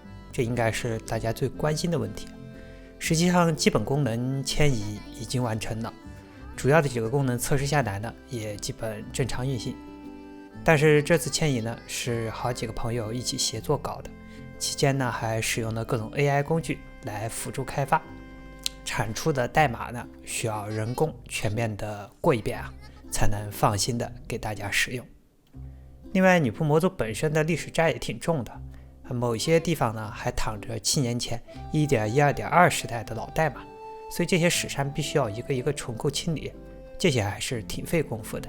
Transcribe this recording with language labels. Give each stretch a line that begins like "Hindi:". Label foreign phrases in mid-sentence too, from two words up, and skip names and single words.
Chinese: 這應該是大家最關心的問題。實際上基本功能遷移已經完成了，主要的幾個功能測試下來呢，也基本正常運行。但是這次遷移呢，是好幾個朋友一起協作搞的，期間呢還使用了各種 AI 工具來輔助開發，產出的代碼呢需要人工全面的過一遍才能放心的給大家使用。另外，女仆模組本身的歷史債也挺重的，某些地方呢還躺着7年前 1.12.2 時代的老代碼，所以這些史山必須要一個一個重构清理，這些還是挺費功夫的。